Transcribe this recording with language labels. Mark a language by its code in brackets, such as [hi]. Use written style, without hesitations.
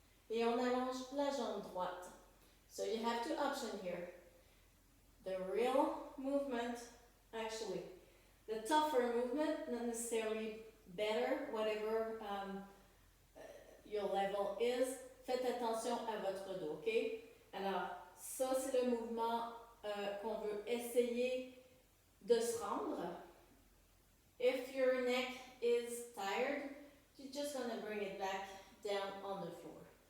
[fr] Et on allonge la jambe droite. [en] So you have two options here. The real movement, actually, the tougher movement, not necessarily better, whatever your level is. [fr] Faites attention à votre dos, ok? Alors, ça c'est le mouvement qu'on veut essayer de se rendre. [en] If your neck is tired, you're just going to bring it back down on the floor.